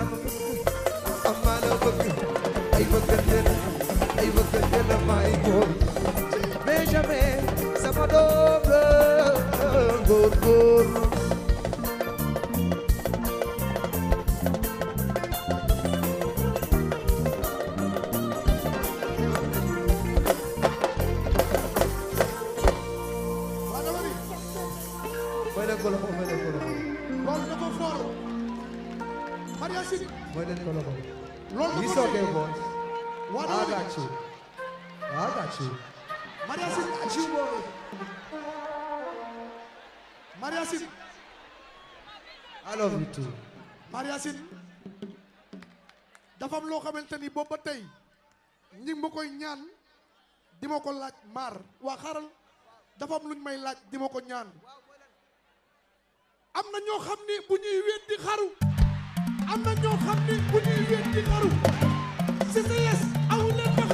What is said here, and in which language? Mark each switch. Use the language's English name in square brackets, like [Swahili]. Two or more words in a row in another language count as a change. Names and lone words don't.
[Wolof] ma amaa la bëgg ay bëggante la may góor Benjamin sama doom la góor mooy leen ko loxo loolu dafa fort Maria Sy mooy leen ko loxo loolu [English] It's [Wolof] dafa [English] okay, boy. What I got you. Maria Sy Got you, boy. Maria Sy I love you too. [Wolof] Maria Sy dafa am loo xamante ni boobu ba tey ñi ma koy ñaan di ma ko laaj maar waa xaaral dafa am luñ may laaj di ma ko ñaan am na ñoo xam ni bu ñuy wéet di xaru am na ñoo xam ni bu ñuy wéet di xaru CCS aw leen ba